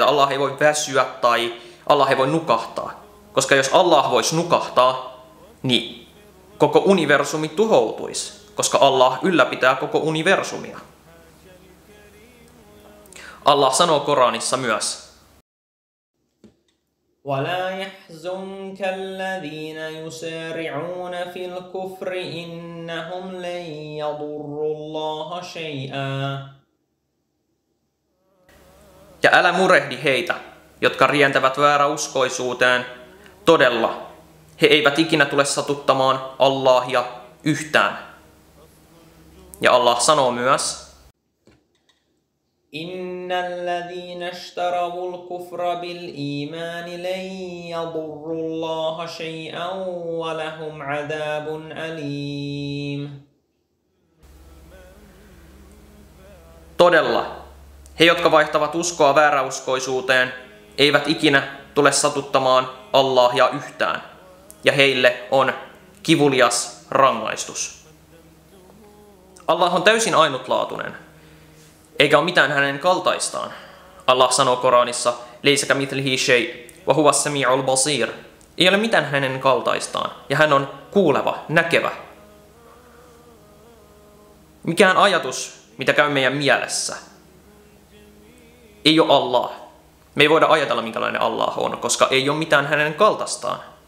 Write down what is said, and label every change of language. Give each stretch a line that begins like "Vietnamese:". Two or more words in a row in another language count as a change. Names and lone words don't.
Finnish: Allah ei voi väsyä tai Allah ei voi nukahtaa. Koska jos Allah voisi nukahtaa, niin koko universumi tuhoutuisi, koska Allah ylläpitää koko universumia. Allah sanoo Koranissa myös:
Arabic: ولا يحزنك الذين يسارعون في الكفر إنهم لن يضروا الله شيئا.
Finnish: Ja älä murehdi heitä, jotka rientävät vääräuskoisuuteen. Todella, he eivät ikinä tule satuttamaan Allahia yhtään. Ja Allah sanoo myös:
Arabic: إن الذين اشتروا الكفر بالإيمان لن يضروا الله شيئا ولهم عذاب أليم.
Finnish: Todella, he, jotka vaihtavat uskoa vääräuskoisuuteen, eivät ikinä tule satuttamaan Allahia yhtään, ja heille on kivulias rangaistus. Allah on täysin ainutlaatuinen, eikä ole mitään hänen kaltaistaan. Allah sanoo Koranissa:
Arabic: "ليس كمثله شيء وهو السميع البصير.
Finnish: Ei ole mitään hänen kaltaistaan, ja hän on kuuleva, näkevä. Mikään ajatus, mitä käy meidän mielessä, ei ole Allah. Me ei voida ajatella, minkälainen Allah on, koska ei ole mitään hänen kaltaistaan.